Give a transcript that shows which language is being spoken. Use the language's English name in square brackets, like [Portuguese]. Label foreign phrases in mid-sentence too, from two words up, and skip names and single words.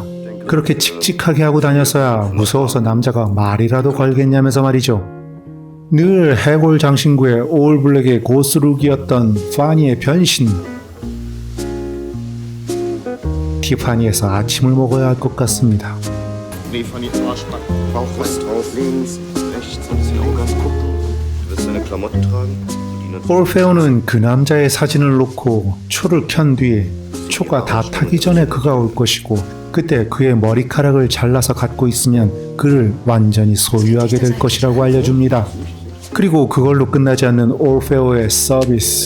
[Korean] 그렇게 칙칙하게 하고 다녔어야 무서워서 남자가 말이라도 걸겠냐면서 말이죠. 늘 해골 장신구의 올블랙의 고스룩이었던 파니의 변신. 티파니에서 아침을 먹어야 할 것 같습니다. [German] Nee, von die Arschbacken. Bauchbrust drauf, links, rechts, die Augen gucken. Du wirst deine Klamotten tragen. [Korean] 올페오는 그 남자의 사진을 놓고 초를 켠 뒤에 초가 다 타기 전에 그가 올 것이고 그때 그의 머리카락을 잘라서 갖고 있으면 그를 완전히 소유하게 될 것이라고 알려줍니다. 그리고 그걸로 끝나지 않는 올페오의 서비스.